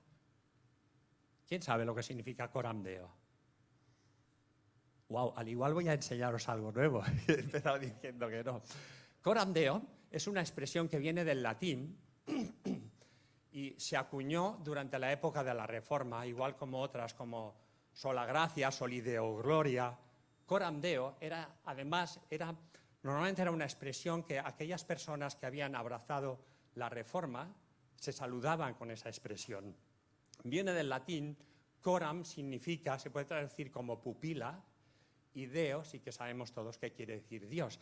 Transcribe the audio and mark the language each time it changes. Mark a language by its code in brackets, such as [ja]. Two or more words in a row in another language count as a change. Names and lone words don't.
[es] ¿Quién sabe lo que significa [la] Coram Deo? [es] Wow, al igual voy a enseñaros algo nuevo. He empezado diciendo que no. [la] Coram Deo [es] es una expresión que viene del latín y se acuñó durante la época de la Reforma, igual como otras como sola gracia, [la] soli Deo gloria. Coram Deo [es] normalmente era una expresión que aquellas personas que habían abrazado la Reforma se saludaban con esa expresión. Viene del latín, coram significa, se puede traducir como pupila, y Deo sí que sabemos todos qué quiere decir Dios.